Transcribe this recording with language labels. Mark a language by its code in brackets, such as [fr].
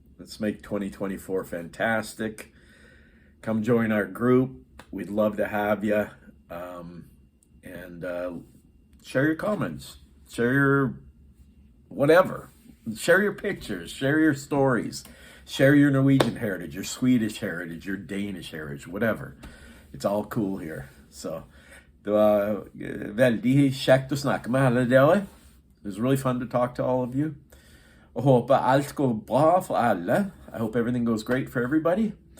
[en] Let's make 2024 fantastic. Come join our group. We'd love to have you. And share your comments, share your whatever, share your pictures, share your stories, share your Norwegian heritage, your Swedish heritage, your Danish heritage, whatever. It's all cool here. [no] So det var veldig kjekt å snakke med alle dere. [en] It was really fun to talk to all of you. [no] Og håper alt går bra for alle. [en] I hope everything goes great for everybody.